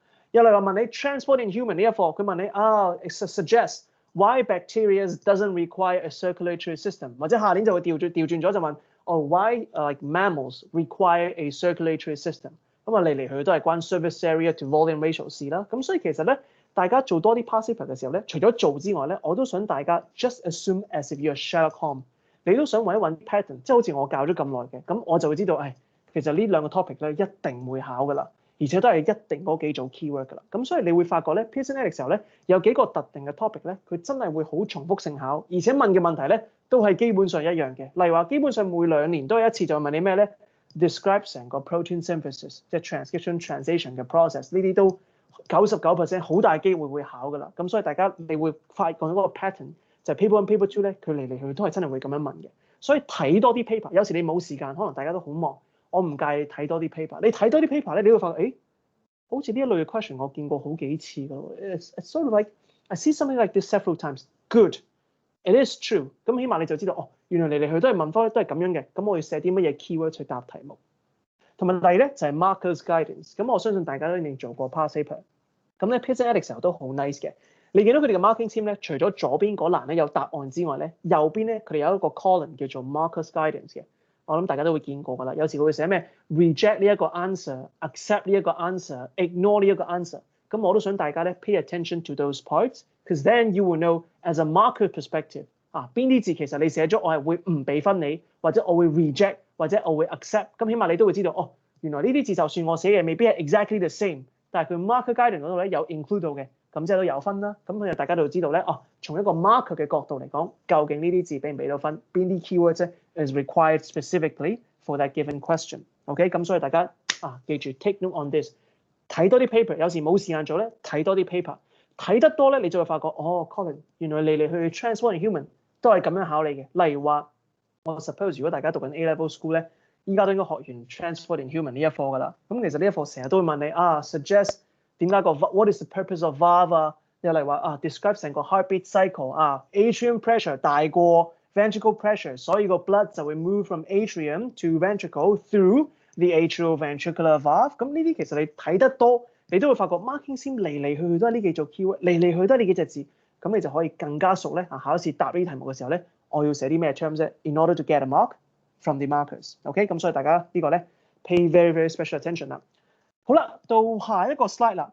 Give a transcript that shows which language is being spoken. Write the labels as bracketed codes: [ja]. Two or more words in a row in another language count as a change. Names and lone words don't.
[yue] 又例如話問你 [en] transport in human [yue] 呢一課，佢問你 [en] suggest why bacteria doesn't require a circulatory system， [yue] 或者下年就會調轉咗就問 [en] why like mammals require a circulatory system。 [yue] 咁嚟去都係關 [en] surface area to volume ratio [yue] 事啦。咁所以其實咧，大家做多啲 [en] past paper [yue] 嘅時候咧，除咗做之外咧，我都想大家 [en] just assume as if you're Sherlock Holmes， [yue] 你都想揾一揾 pattern， 即係好似我教咗咁耐嘅，咁我就會知道，其實呢2個 topic 咧一定會考㗎啦。而且都係一定嗰幾組 keyword 㗎啦，咁所以你會發覺咧 Pearson Edexcel 咧有幾個特定嘅 topic 咧，佢真係會好重複性考，而且問嘅問題咧都係基本上一樣嘅。例如話，基本上每2年都有1次就問你咩咧 ？Describe 成個 [en] protein synthesis， [yue] 即係 [en] transcription translation [yue] 嘅 process， 呢啲都99% 好大機會會考㗎啦。咁所以大家你會發覺嗰個 pattern 就係 paper 1、paper 2咧，佢嚟去都係真係會咁樣問嘅。所以睇多啲 paper， 有時你冇時間，可能大家都好忙。我唔介意睇多啲 paper， 你睇多啲 paper 咧，你會發覺，好似呢一類嘅 question 我見過好幾次㗎咯。 [en] It's sort of like I see something like this several times. Good, it is true。 [yue] 咁起碼你就知道，原來嚟去都係問科都係咁樣嘅。咁我要寫啲乜嘢 keyword 去答題目。同埋第二咧就係 [en] markers guidance。 [yue] 咁我相信大家都一定做過 [en] past paper。 [yue] 咁咧 Pearson Edexcel 都好 nice 嘅。你見到佢哋嘅 [en] marking scheme [yue] 咧，除咗左邊嗰欄咧有答案之外咧，右邊咧佢哋有一個 column 叫做 [en] markers guidance [yue] 嘅。我諗大家都會見過㗎啦，有時佢會寫咩 reject 呢一個 answer、accept 呢一個 answer、ignore 呢一個 answer。咁我都想大家咧 [en] pay attention to those parts，because then you will know as a marker perspective [yue] 邊啲字其實你寫咗我係會唔俾分你，或者我會 reject 或者我會 accept。咁起碼你都會知道原來呢啲字就算我寫嘅未必係 [en] exactly the same， [yue] 但係佢 [en] marker guidance [yue] 嗰度咧有 include 到嘅。咁即係都有分啦，咁佢就大家都知道咧，從一個 marker 嘅角度嚟講，究竟呢啲字俾唔俾到分，邊啲 keywords 咧 [en] is required specifically for that given question。 [yue] OK， 咁所以大家記住 [en] take note on this， [yue] 睇多啲 paper， 有時冇時間做咧，睇多啲 paper， 睇得多咧，你就會發覺，Colin， 原來嚟去 [en] transport in human [yue] 都係咁樣考你嘅。例如話我 suppose 如果大家讀緊 [en] A-level school [yue] 咧，依家都應該學完 Transport and Human 呢一課㗎啦。咁其實呢一課成日都會問你suggest 點解個 [en] what is the purpose of valve [yue] 啊？又例如話describe 成個 [en] heartbeat cycle atrium pressure [yue] 大過 [en] ventricle pressure， [yue] 所以個 blood 就會 [en] move from atrium to ventricle through the atrioventricular valve。 [yue] 咁呢啲其實你睇得多，你都會發覺 [en] marking scheme [yue] 嚟嚟去去都係呢幾組 keyword， 嚟嚟去都係呢幾隻字，咁你就可以更加熟咧。考試答呢啲題目嘅時候咧，我要寫啲咩 terms 啫 ？ [en] In order to get a mark from the markers， [yue] OK？咁所以大家呢個咧 [en] pay very very special attention [yue] 啦。好啦，到下一個 slide 啦。